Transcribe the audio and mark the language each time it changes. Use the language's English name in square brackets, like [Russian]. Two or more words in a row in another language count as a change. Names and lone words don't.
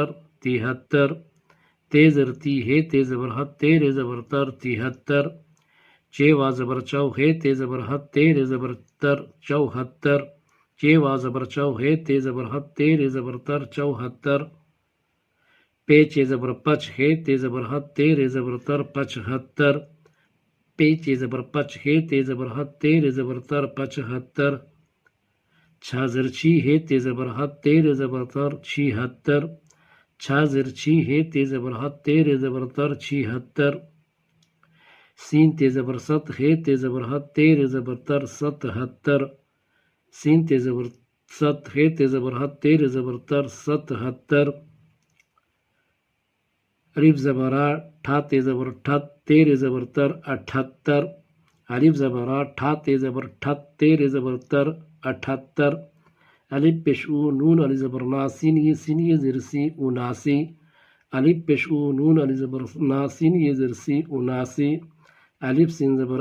[Urdu] تہتر تے زر تی ہے تے زبر حت تیرے زبر تر تہتر چے وا زبر چو ہے تے زبر حت تیرے زبر تر چوہتر چے وا زبر چو ہے تے زبر حت تیرے زبر تر چوہتر پے چے زبر پچ ہے تے زبر حت تیرے زبر تر پچہتر پے چے زبر پچ ہے تے زبر حت تیرے زبر تر پچہتر چھا زر چھی ہے تے زبر حت تیرے زبر تر چھہتر چھا زر چھی ہے تے زبر حت تیرے زبر تر چھہتر سین تے زبر ست ہے تے زبر حت تیرے زبر تر ستہتر سین تے زبر ست ہے تے زبر حت تیرے زبر تر ستہتر الف زبر ٹھا تے زبر ٹھت تیرے زبر تر اٹھتر الف زبر ٹھا تے زبر ٹھت تیرے زبر تر اٹھتر الف پیش او نون علی زبر نا سین یہ سین یہ زر سی اناسی الف پیش او نون علی زبر نا سین یہ زر سی اناسی الف سین زبر